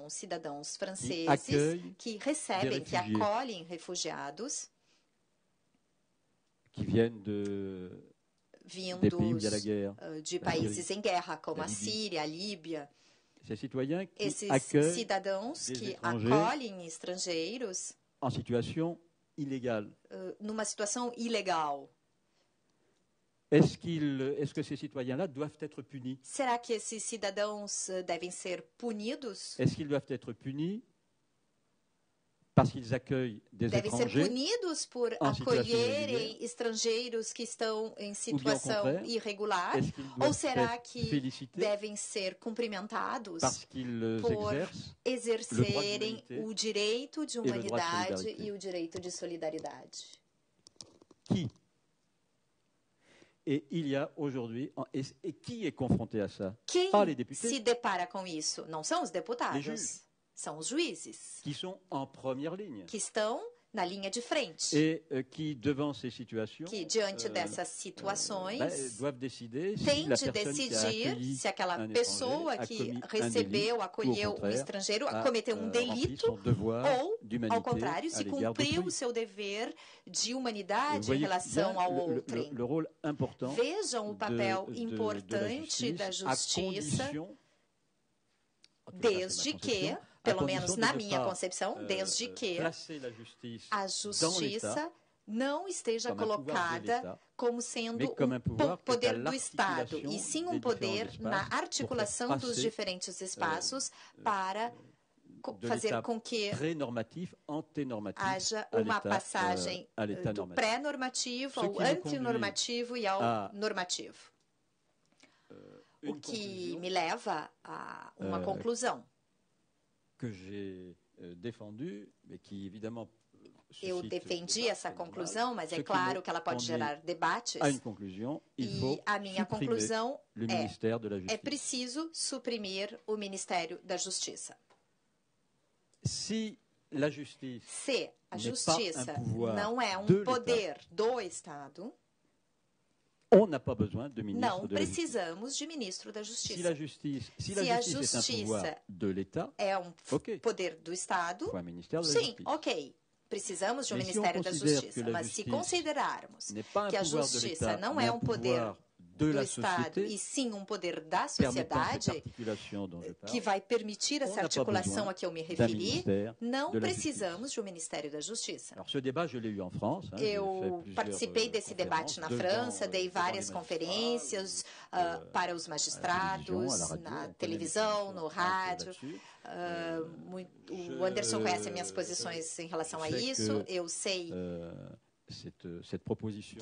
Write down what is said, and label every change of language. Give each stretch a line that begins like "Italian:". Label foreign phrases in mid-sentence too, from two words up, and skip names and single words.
Portuguese: Os cidadãos franceses que recebem, que acolhem refugiados vindos de países em guerra, como a Síria, a Líbia. Esses cidadãos que acolhem estrangeiros numa situação ilegal.
French: Est-ce que ces citoyens-là doivent être punis?
Portuguese: Será que esses cidadãos devem ser punidos?
French: Est-ce qu'ils doivent être punis parce qu'ils accueillent des
Portuguese: devem
French: étrangers
Portuguese: ser punidos por acolherem estrangeiros que estão em situação irregular? Ou será que devem ser cumprimentados por exercerem o direito de humanidade e o direito de solidariedade?
French: Qui? Et il y a aujourd'hui, et qui est confronté à ça?
Portuguese: Quem se depara com isso? Não são os deputados, são os juízes.
French: Qui sont en première ligne.
Portuguese: Que estão na linha de frente.
French: Et qui, devant ces situations,
Portuguese: que diante dessas situações
French: doivent décider
Portuguese: tem
French: si la
Portuguese: de
French: personne qui a
Portuguese: decidir
French: accueilli
Portuguese: se aquela
French: un
Portuguese: pessoa
French: étranger a
Portuguese: que
French: commis un
Portuguese: recebeu,
French: délit,
Portuguese: acolheu
French: ou, au
Portuguese: um
French: contraire,
Portuguese: estrangeiro,
French: a
Portuguese: cometeu um
French: rempli
Portuguese: delito
French: son devoir
Portuguese: ou, ao
French: d'humanité
Portuguese: contrário,
French: à
Portuguese: se
French: l'égard
Portuguese: cumpriu o
French: d'autrui.
Portuguese: seu dever de
French: Vous
Portuguese: humanidade em
French: voyez
Portuguese: relação
French: bien
Portuguese: ao outrem.
French: le rôle important
Portuguese: Vejam o papel
French: de
Portuguese: importante da
French: à
Portuguese: justiça,
French: condition, en tout cas,
Portuguese: desde
French: c'est ma
Portuguese: que,
French: conception, à
Portuguese: pelo
French: condition
Portuguese: menos
French: de
Portuguese: na
French: ne
Portuguese: minha
French: pas,
Portuguese: concepção, desde que
French: placer la justice
Portuguese: a
French: dans l'État
Portuguese: justiça não esteja
French: comme un pouvoir de
Portuguese: colocada
French: l'État,
Portuguese: como sendo
French: mais comme un pouvoir que
Portuguese: poder
French: à
Portuguese: do Estado,
French: l'articulation
Portuguese: e sim
French: des
Portuguese: um poder
French: différents
Portuguese: na
French: espaces
Portuguese: articulação
French: pour faire
Portuguese: dos
French: passer,
Portuguese: diferentes espaços para
French: de
Portuguese: fazer
French: l'état
Portuguese: com que
French: pré-normatif, anténormatif
Portuguese: haja
French: à
Portuguese: uma
French: l'état,
Portuguese: passagem
French: à l'état
Portuguese: do
French: normatif.
Portuguese: pré-normativo
French: Ce
Portuguese: ao
French: qui me conduit
Portuguese: antinormativo e ao
French: à
Portuguese: normativo. O
French: Une
Portuguese: que
French: conclusion
Portuguese: me leva a uma conclusão.
French: que j'ai défendue, mais qui évidemment
Portuguese: Eu
French: suscite
Portuguese: defendi
French: débat,
Portuguese: essa
French: c'est normal.
Portuguese: conclusão, mas
French: Ce
Portuguese: é
French: qui
Portuguese: claro
French: me
Portuguese: que ela pode
French: conduit
Portuguese: gerar debates.
French: à une conclusion, il
Portuguese: E
French: faut
Portuguese: a minha
French: supprimer
Portuguese: conclusão
French: le ministère de la
Portuguese: é
French: Justice.
Portuguese: preciso suprimir o Ministério da Justiça.
French: Si la justice
Portuguese: Se a
French: n'est
Portuguese: justiça
French: pas un pouvoir
Portuguese: não é
French: de
Portuguese: um poder do Estado,
French: on n'a pas besoin de ministre
Portuguese: não
French: de la Justice.
Portuguese: precisamos de ministro da
French: Si
Portuguese: Justiça.
French: la justice est un pouvoir de l'État,
Portuguese: é um
French: ok,
Portuguese: poder do Estado,
French: il faut un ministère de la
Portuguese: sim,
French: Justice.
Portuguese: ok. Precisamos de um
French: Mais si on
Portuguese: Ministério da
French: considère
Portuguese: Justiça.
French: que la
Portuguese: Mas se
French: justice
Portuguese: considerarmos
French: n'est pas un
Portuguese: que a
French: pouvoir de
Portuguese: justiça
French: l'État,
Portuguese: não
French: mais
Portuguese: é
French: un
Portuguese: um poder
French: pouvoir de
Portuguese: do
French: la
Portuguese: Estado,
French: société,
Portuguese: e sim um poder da
French: permettant cette
Portuguese: sociedade,
French: articulation dont je
Portuguese: que
French: parle,
Portuguese: vai permitir
French: on
Portuguese: essa
French: n'a pas
Portuguese: articulação
French: besoin
Portuguese: a que eu me
French: d'un
Portuguese: referi,
French: ministère
Portuguese: não
French: de la
Portuguese: precisamos de um Ministério da Justiça.
French: Alors ce débat, je l'ai eu en France. Hein,
Portuguese: Eu participei desse debate na França, dei várias conferências para os magistrados, na televisão, no rádio. O Anderson conhece minhas posições em relação a isso. Eu sei
French: cette proposition,